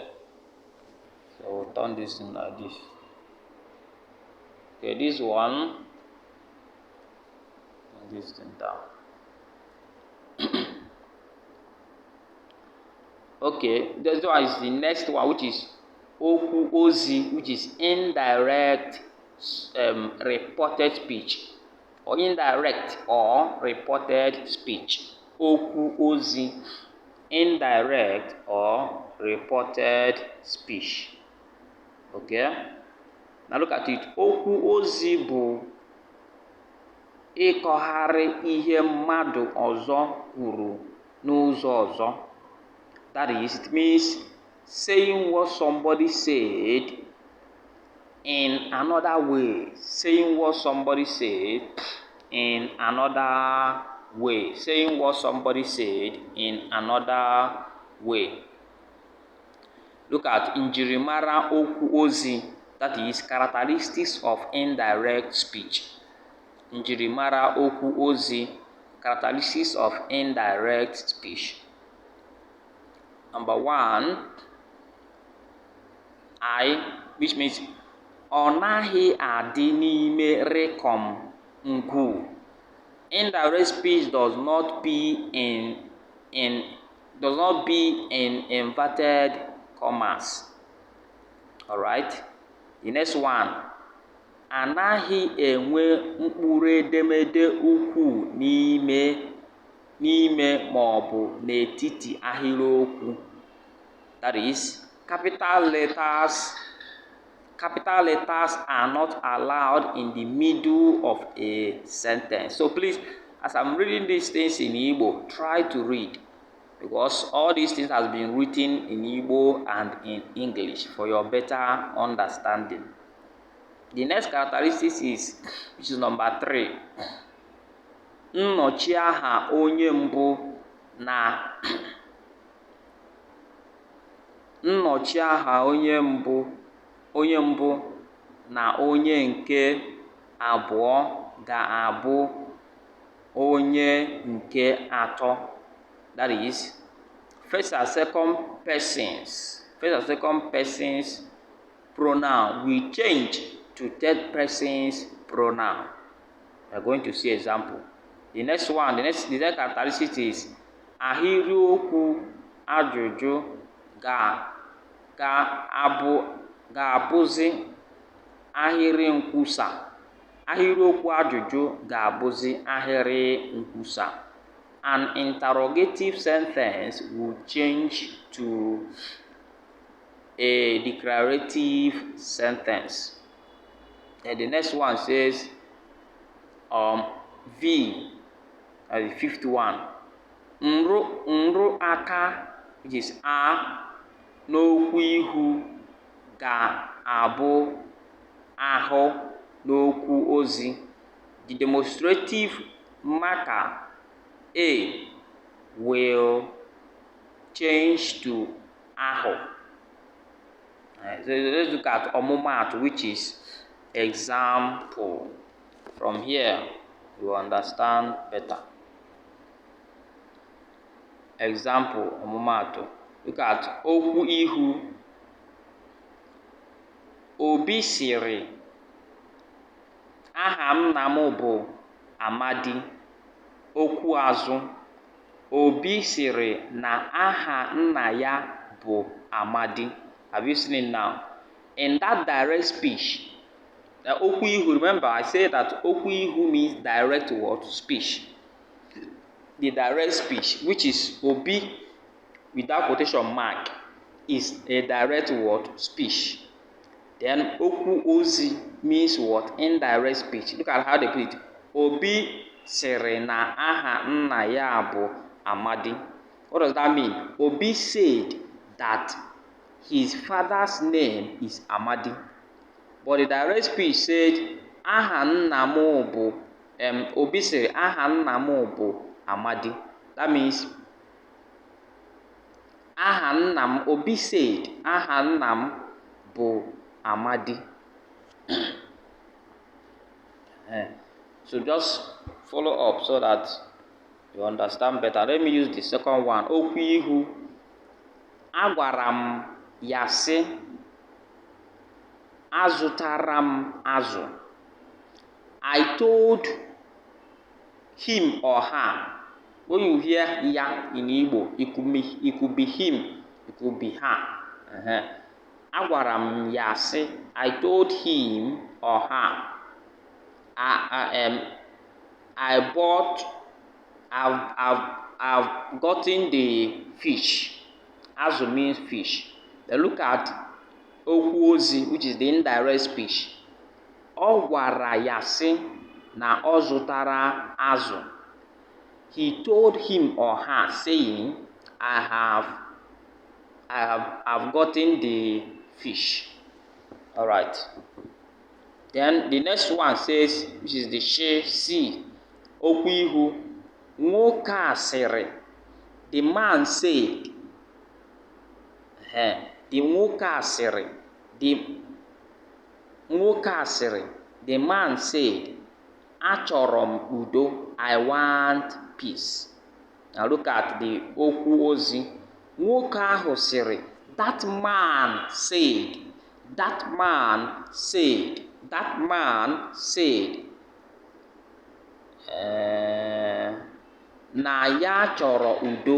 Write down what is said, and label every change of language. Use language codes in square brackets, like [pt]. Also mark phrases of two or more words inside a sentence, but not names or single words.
[en] So we'll turn this in like this. Okay, this one and this thing down. Okay, this one is the next one, which is [ig] okwu ozi, [en] which is indirect reported speech, or indirect or reported speech. [ig] Okwu ozi, [en] indirect or reported speech. Okay, now look at it. [ig] Okwu ozi bụ ịkọgharị ihe mmadụ ọzọ kwuru n'ụzọ ọzọ. [en] That is, it means saying what somebody said in another way. Saying what somebody said in another way. Saying what somebody said in another way. Look at [ig] njirimara okwu ozi. [en] That is, characteristics of indirect speech. [ig] Njirimara okwu ozi, [en] characteristics of indirect speech. Number 1, I, which means [ig] ọ naghị adị n'ime rekom ngwu. [en] Indirect speech does not be in inverted commas. All right. The next one, [ig] anaghị enwe mkpụrụ edemede ukwu n'ime ma ọ bụ n'etiti ahịrịokwu. [en] That is, capital letters are not allowed in the middle of a sentence. So please, as I'm reading these things in Igbo, try to read, because all these things has been written in Igbo and in English for your better understanding. The next characteristic is, which is number 3. [ig] Nnọchiaha onye mbụ na nnọchiaha onye mbụ onye mbụ na onye nke abụọ ga-abụ onye nke atọ. [en] That is, first and second persons pronoun will change to third persons pronoun. We are going to see example. The next characteristic is [ig] ahịrịokwu ajụjụ ga-abụzi ahịrị nkwusa. Ahịrịokwu ajụjụ ga-abụzi ahịrị nkwusa. [en] An interrogative sentence will change to a declarative sentence. And the next one says, V, the fifth one. [ig] Nrụ aka, [en] which is a, [ig] n'okwu ihu ga-abụ ahụ n'okwu ozi. [en] The demonstrative marker A will change to ahụ. So let's look at ọmụmaatụ, which is example. From here, you understand better. Example, ọmụmaatụ. Look at [ig] okwu ihu. Obi sịrị, aha nna m bụ Amadi. Okwu azụ. Obi sịrị na aha nna ya bụ Amadi. [en] Have you seen it now? In that direct speech, the [ig] okwu ihu, [en] remember I said that [ig] okwu ihu [en] means direct word speech. The direct speech, which is Obi without quotation mark, is a direct word speech. Then [ig] okwu ozi [en] means what? Indirect speech. Look at how they put it. [ig] Obi sịrị na aha nna ya bụ Amadi. [en] What does that mean? Obi said that his father's name is Amadi. But the direct speech said, [ig] aha nna m bụ, Obi sịrị aha nna m bụ Amadi. [en] That means, [ig] aha nna m, Obi said, aha nna m bụ Amadi. [en] So just follow up so that you understand better. Let me use the second one. [ig] Okwu ihu. Agwara m ya sị, azụtara m azụ. [en] I told him or her. When you hear ya in Igbo, it could be him, it could be her. [ig] Agwara m ya sị, [en] I told him or her. I've gotten the fish. Azụ means fish. Then look at [ig] okwu ozi, [en] which is the indirect speech. [ig] Ọ gwara ya sị na ọ zụtara azụ. [en] He told him or her, saying, I have gotten the fish. All right. Then the next one says, which is the she. [ig] Okwu ihu. Nwoke a sịrị. [en] The man said. The [ig] nwoke a sịrị. [en] The man said, [ig] achọrọ m udo. [en] I want peace. Now look at the [ig] okwu ozi. Nwoke ahụ sịrị, [en] that man said. That man said. That man said. [ig] Na ya chọrọ udo.